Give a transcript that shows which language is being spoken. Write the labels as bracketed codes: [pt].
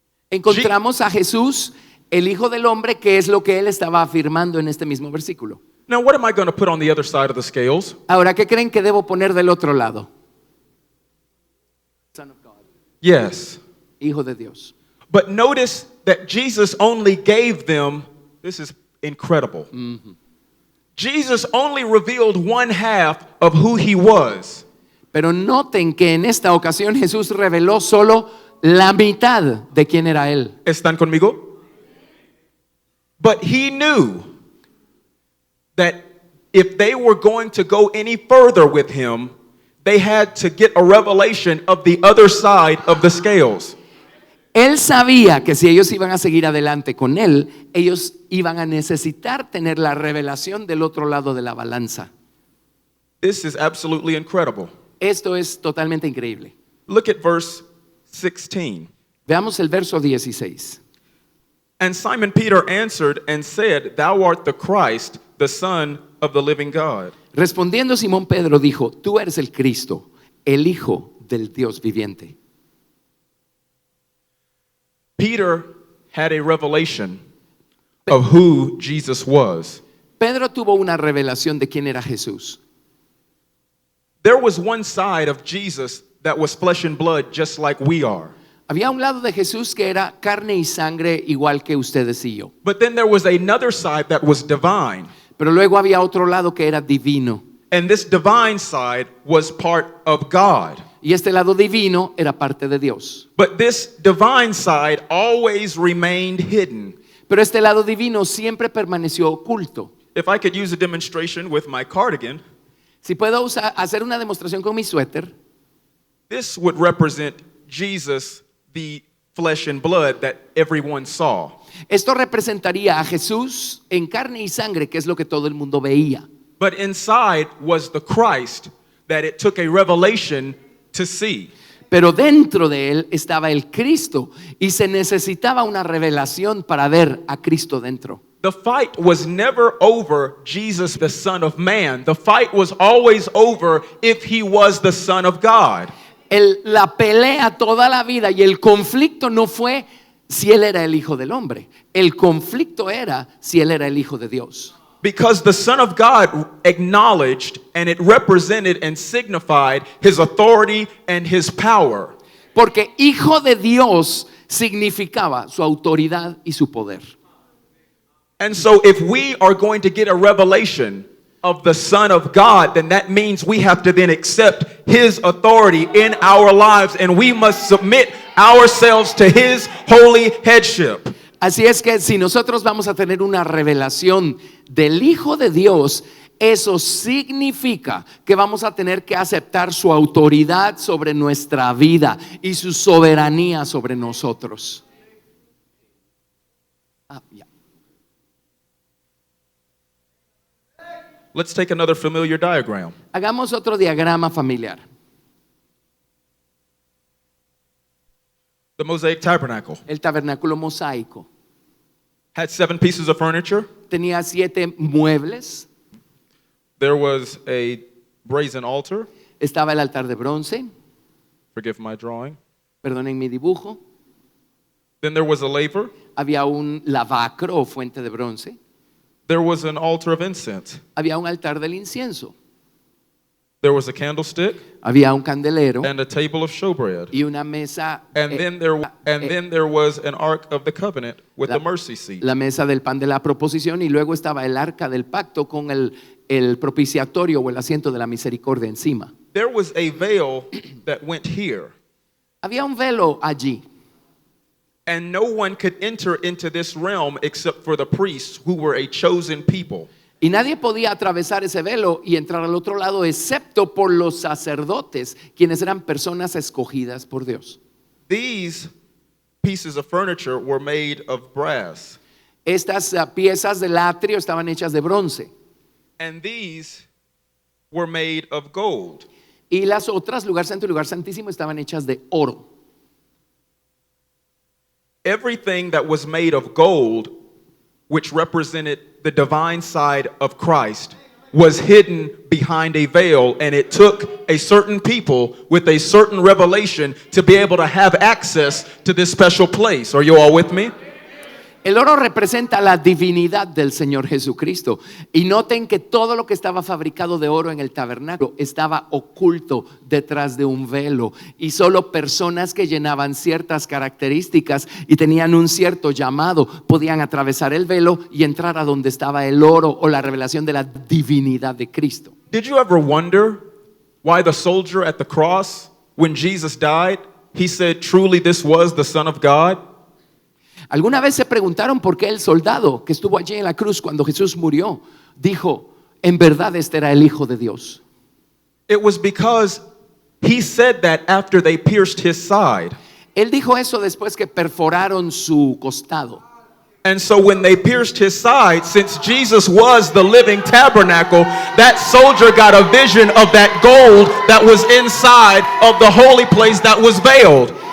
[es] Encontramos a Jesús, el Hijo del Hombre, que es lo que él estaba afirmando en este mismo versículo. [en] Now, what am I going to put on the other side of the scales? [es] Ahora, ¿qué creen que debo poner del otro lado? [en] Son of God, Yes. [es] Hijo de Dios. [en] But notice that Jesus only gave them, this is incredible. Jesus only revealed one half of who he was. [es] Pero noten que en esta ocasión Jesús reveló solo la mitad de quién era él. ¿Están conmigo? [en] But he knew that if they were going to go any further with him, they had to get a revelation of the other side of the scales. [es] Él sabía que si ellos iban a seguir adelante con él, ellos iban a necesitar tener la revelación del otro lado de la balanza. [en] This is absolutely incredible. [es] Esto es totalmente increíble. [en] Look at verse 16. [es] Veamos el verso 16. [en] And Simon Peter answered and said, "Thou art the Christ, the Son of the living God." [es] Respondiendo Simón Pedro dijo, tú eres el Cristo, el Hijo del Dios viviente. [en] Peter had a revelation of who Jesus was. [es] Pedro tuvo una revelación de quién era Jesús. [en] There was one side of Jesus that was flesh and blood just like we are. [es] Había un lado de Jesús que era carne y sangre igual que ustedes y yo. [en] But then there was another side that was divine. [es] Pero luego había otro lado que era divino. [en] And this divine side was part of God. [es] Y este lado divino era parte de Dios. [en] But this divine side always remained hidden. [es] Pero este lado divino siempre permaneció oculto. [en] If I could use a demonstration with my cardigan, [es] Si puedo hacer una demostración con mi suéter, [en] this would represent Jesus, the flesh and blood that everyone saw. [es] Esto representaría a Jesús en carne y sangre, que es lo que todo el mundo veía. [en] But inside was the Christ that it took a revelation to see. [es] Pero dentro de él estaba el Cristo y se necesitaba una revelación para ver a Cristo dentro. [en] The fight was never over Jesus, the Son of Man. The fight was always over if he was the Son of God. [es] La pelea toda la vida y el conflicto no fue si él era el Hijo del Hombre. El conflicto era si él era el Hijo de Dios. [en] Because the Son of God acknowledged and it represented and signified his authority and his power. [es] Porque Hijo de Dios significaba su autoridad y su poder. [en] And so if we are going to get a revelation of the Son of God, then that means we have to then accept his authority in our lives and we must submit ourselves to his holy headship. [es] Así es que si nosotros vamos a tener una revelación del Hijo de Dios, eso significa que vamos a tener que aceptar su autoridad sobre nuestra vida y su soberanía sobre nosotros. Ya. [en] Let's take another familiar diagram. [es] Hagamos otro diagrama familiar. [en] The Mosaic Tabernacle [es] El tabernáculo mosaico [en] had 7 pieces of furniture. [es] tenía 7 muebles. [en] There was a brazen altar. [es] Estaba el altar de bronce, [en] Forgive my drawing. [es] perdonen mi dibujo. [en] Then there was a laver. [es] Había un lavacro o fuente de bronce. [en] There was an altar of incense. [es] Había un altar del incienso. [en] There was a candlestick [es] Había un candelero [en] and a table of showbread. [es] y una mesa. [en] And then there was an ark of the covenant with the mercy seat. [es] La mesa del pan de la proposición, y luego estaba el arca del pacto con el propiciatorio o el asiento de la misericordia encima. [en] There was a veil that went here, [es] Había un velo allí [en] and no one could enter into this realm except for the priests who were a chosen people. [es] y nadie podía atravesar ese velo y entrar al otro lado excepto por los sacerdotes, quienes eran personas escogidas por Dios. [en] These pieces of furniture were made of brass, [es] Estas piezas del atrio estaban hechas de bronce [en] and these were made of gold. [es] y las otras, lugar santo y lugar santísimo, estaban hechas de oro. [en] Everything that was made of gold, which represented the divine side of Christ, was hidden behind a veil, and it took a certain people with a certain revelation to be able to have access to this special place. Are you all with me? [es] El oro representa la divinidad del Señor Jesucristo. Y noten que todo lo que estaba fabricado de oro en el tabernáculo estaba oculto detrás de un velo. Y solo personas que llenaban ciertas características y tenían un cierto llamado podían atravesar el velo y entrar a donde estaba el oro o la revelación de la divinidad de Cristo. [en] Did you ever wonder why the soldier at the cross, when Jesus died, he said, "Truly this was the Son of God"? [es] ¿Alguna vez se preguntaron por qué el soldado que estuvo allí en la cruz cuando Jesús murió dijo, en verdad este era el Hijo de Dios? [en] It was because he said that after they pierced his side. [es] Él dijo eso después que perforaron su costado. [en] And so when they pierced his side, since Jesus was the living tabernacle, that soldier got a vision of that gold that was inside of the holy place that was veiled.